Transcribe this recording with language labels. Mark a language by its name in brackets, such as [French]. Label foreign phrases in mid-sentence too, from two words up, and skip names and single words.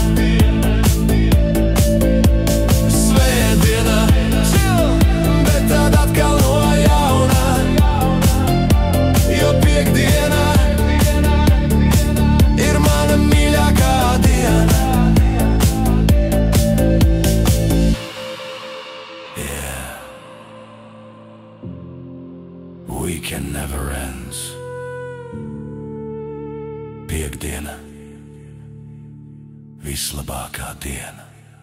[Latvian] Svētdiena, bet tad atkal no jauna, jo piekdiena mīļākā diena. [English] Yeah, weekend never ends. [Latvian] Piekdiena, vislabākā diena.